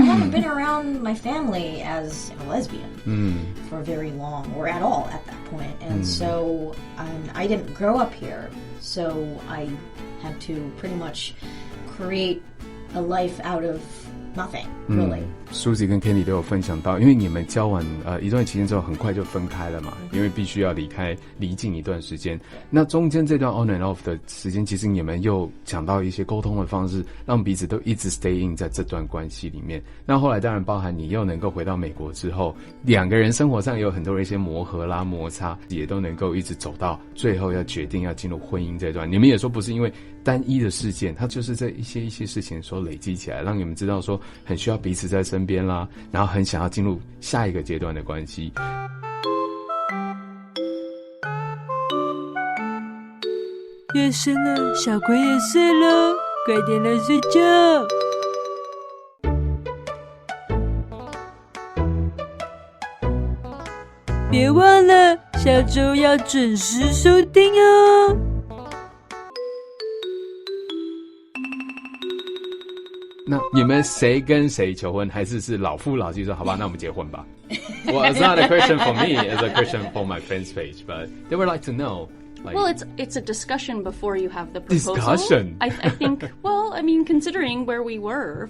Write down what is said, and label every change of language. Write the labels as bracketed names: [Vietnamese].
[English] haven't been around my family as a lesbian for very long, or at all at that point. And so I didn't grow up here, so I had to pretty much create a life out of nothing, really. [Chinese] Susie 跟 Candy 都有分享到，因为你们交往一段期间之后，很快就分开了嘛，因为必须要离境一段时间。那中间这段 [English] on and off [Chinese] 的时间，其实你们又讲到一些沟通的方式，让彼此都一直 [English] stay in [Chinese] 在这段关系里面。那后来当然包含你又能够回到美国之后，两个人生活上也有很多的一些磨合啦、摩擦，也都能够一直走到最后要决定要进入婚姻这段。你们也说不是因为单一的事件，它就是这一些事情所累积起来，让你们知道说很需要彼此在身边啦，然后很想要进入下一个阶段的关系。夜深了，小鬼也睡了，快点来睡觉。别忘了下周要准时收听哦。那你们谁跟谁求婚，还是老夫老妻说好吧，那我们结婚吧？ [English] Well, it's not a question for me, it's a question for my fans page, but they would like to know. Well, it's a discussion before you have the proposal. Discussion? I think, well, I mean, considering where we were